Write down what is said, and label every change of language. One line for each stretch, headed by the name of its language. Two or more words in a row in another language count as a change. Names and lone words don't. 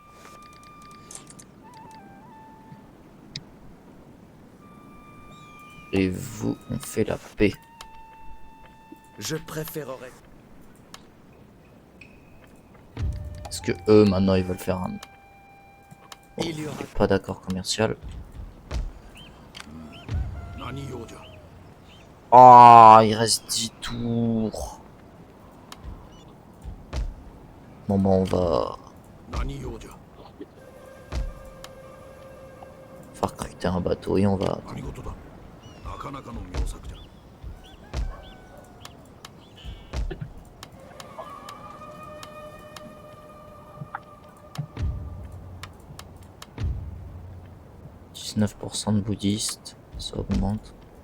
French: Et vous, on fait la paix. Je préférerais... Est-ce que eux, maintenant, ils veulent faire un... Bon, Il y aura- pas d'accord commercial.
Japanese: 何用じゃ
French: Oh, il reste 10 tours. Bon, bah, on va...
Japanese: 何用じゃ
French: faire recruter un bateau et on va...
Japanese: 何事だなかなかの妙策じゃ
French: 19% de bouddhistes, ça augmente.